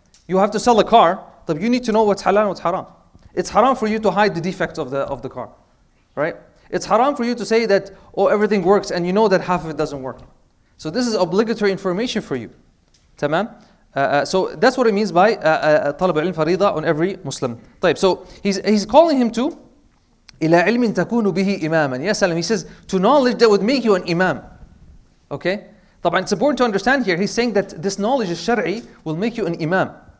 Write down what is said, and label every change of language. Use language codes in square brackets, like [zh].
[en] You have to sell a car, but you need to know what's halal and what's haram. It's haram for you to hide the defects of the car, right? It's haram for you to say that, oh, everything works, and you know that half of it doesn't work. So this is obligatory information for you. Tamam? So that's what it means by [ar] طلب العلم فريضة [en] on every Muslim. [ar] طيب, [en] so he's calling him to [ar] إلى علم تكون به إماما. يا سلام. [en] He says to knowledge that would make you an imam. Okay? طبعا it's important to understand here. He's saying that this knowledge الشرعي will make you an imam.